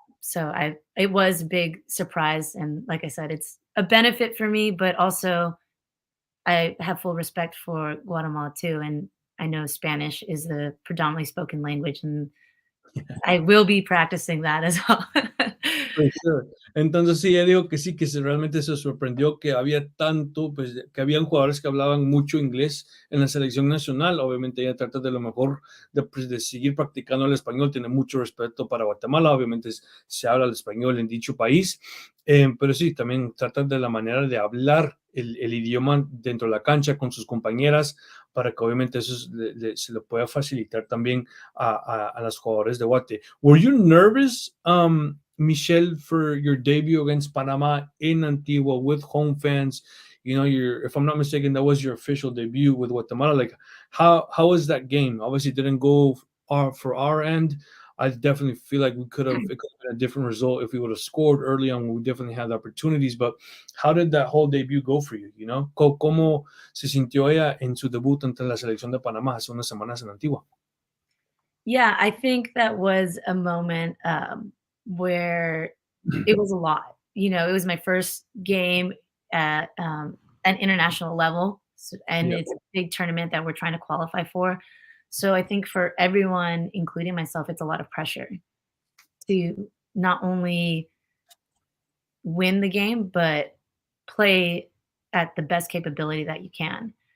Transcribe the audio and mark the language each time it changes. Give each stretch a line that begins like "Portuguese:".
English: So it was a big surprise, and like I said, it's a benefit for me, but also I have full respect for Guatemala too, and I know Spanish is the predominantly spoken language, and I will be practicing that as well. For sure.
Spanish: Entonces sí, ella dijo que sí, realmente se sorprendió que había tanto, pues que habían jugadores que hablaban mucho inglés en la selección nacional. Obviamente ella trata de lo mejor de seguir practicando el español, tiene mucho respeto para Guatemala, obviamente se habla el español en dicho país, pero sí, también trata de la manera de hablar el idioma dentro de la cancha con sus compañeras para que obviamente eso se lo pueda facilitar también a las jugadores de Guate.
English: Were you nervous, Michelle, for your debut against Panama in Antigua with home fans? If I'm not mistaken, that was your official debut with Guatemala. Like, how was that game? Obviously, it didn't go for our end. I definitely feel like it could have been a different result if we would have scored early on. We definitely had opportunities, but how did that whole debut go for you?
Spanish: ¿Cómo se sintió ella en su debut ante la selección de Panamá hace unas semanas en Antigua?
English: Yeah, I think that was a moment, where it was a lot. It was my first game at, an international level, and Yeah. it's a big tournament that we're trying to qualify for. So I think for everyone, including myself, it's a lot of pressure to not only win the game, but play at the best capability that you can.